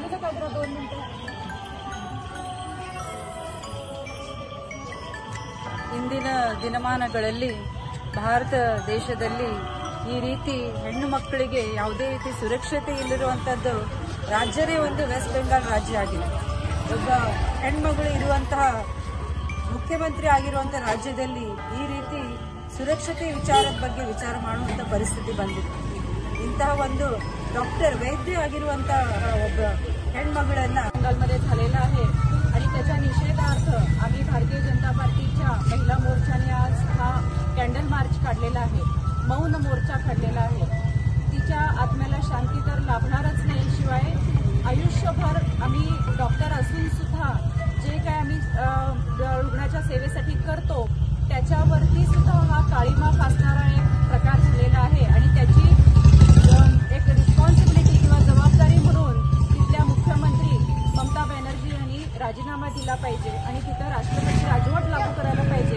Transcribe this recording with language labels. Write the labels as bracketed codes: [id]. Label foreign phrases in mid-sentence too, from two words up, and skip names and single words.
[kn] ಇಂದಿನ ದಿನಮಾನಗಳಲ್ಲಿ ಭಾರತ ದೇಶದಲ್ಲಿ ಈ ರೀತಿ ಹೆಣ್ಣು ಮಕ್ಕಳಿಗೆ ಯಾವುದೇ ರೀತಿ ಸುರಕ್ಷತೆ ಇಲ್ಲಿರುವಂತದ್ದು ರಾಜ್ಯವೇ ಒಂದು ವೆಸ್ಟ್ ಬೆಂಗಾಲ್ ರಾಜ್ಯ ಆಗಿದೆ. ಒಬ್ಬ ಹೆಣ್ಮಗಳು ಇರುವಂತಹ ಮುಖ್ಯಮಂತ್ರಿ ಆಗಿರುವಂತಹ ರಾಜ್ಯದಲ್ಲಿ ಈ ರೀತಿ ಸುರಕ್ಷತೆ ವಿಚಾರದ ಬಗ್ಗೆ विचार ಮಾಡುವಂತ ಪರಿಸ್ಥಿತಿ ಬಂದಿದೆ. इंತಹ ಒಂದು डॉक्टर वैद्य ಆಗಿರುವಂತಹ ಒಬ್ಬ ಹೆಣ್ಮಗಳನ್ನ [mr] बंगालमध्ये झालेला आहे आणि त्याच्या निषेधार्थ आम्ही भारतीय जनता पार्टीच्या महिला मोर्चाने आज हा कॅन्डल मार्च काढलेला आहे, मौन मोर्चा काढलेला आहे. तिच्या आत्म्याला शांती तर लाभणारच नाही, शिवाय आयुष्यभर आम्ही डॉक्टर असून सुद्धा जे काय आम्ही रुग्णाच्या सेवेसाठी करतो त्याच्यावरती सुद्धा हा काळीमा फासणारा एक प्रकार झालेला आहे आणि त्याची एक रिस्पॉन्सिबिलिटी किंवा जबाबदारी म्हणून तिथल्या मुख्यमंत्री ममता बॅनर्जी यांनी राजीनामा दिला पाहिजे आणि तिथं राष्ट्रपती राजवट लागू करायला पाहिजे.